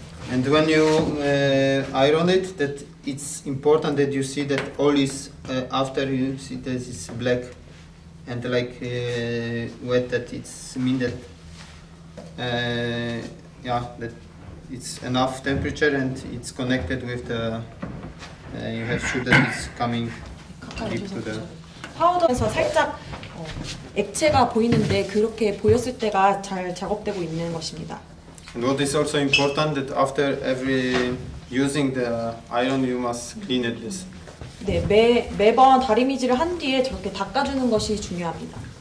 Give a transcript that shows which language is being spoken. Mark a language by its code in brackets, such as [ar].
[en] And when you iron it, that it's important that you see that all is after you see that it's black and wet. That it's mean that that it's enough temperature and it's connected with the. You have sure that it's coming deep to the. [ko] 파우더에서 살짝 액체가 보이는데 그렇게 보였을 때가 잘 작업되고 있는 것입니다. [en] And what is also important that after every using the iron, you must clean it. [ko] 네, 매번 다리미질을 한 뒤에 저렇게 닦아주는 것이 중요합니다.